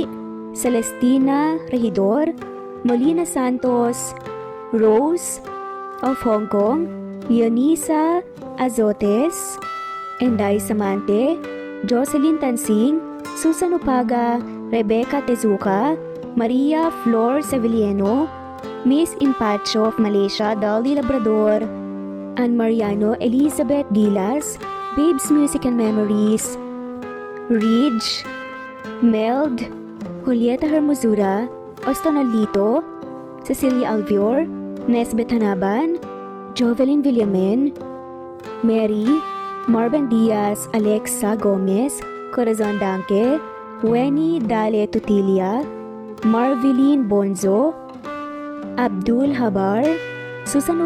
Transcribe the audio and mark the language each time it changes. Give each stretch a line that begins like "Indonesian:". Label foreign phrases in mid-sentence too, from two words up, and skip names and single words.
English: Celestina Regidor, Molina Santos, Rose of Hong Kong, Leonisa Azotes, Enday Samante, Jocelyn Tansing, Susan Upaga, Rebecca Tezuka, Maria Flor Sevilleno, Miss Impacho of Malaysia, Dolly Labrador, Ann Mariano Elizabeth Gilas, Babes Music and Memories, Ridge, Meld, Julieta Hermosura, Ostonalito, Cecilia Alvior, Nesbeth Hanaban, Jovelyn Villamen, Mary, Marvin Diaz, Alexa Gomez, Corazon Danke, Weni Dale Tutilia, Marveline Bonzo, Abdul Habar, Susan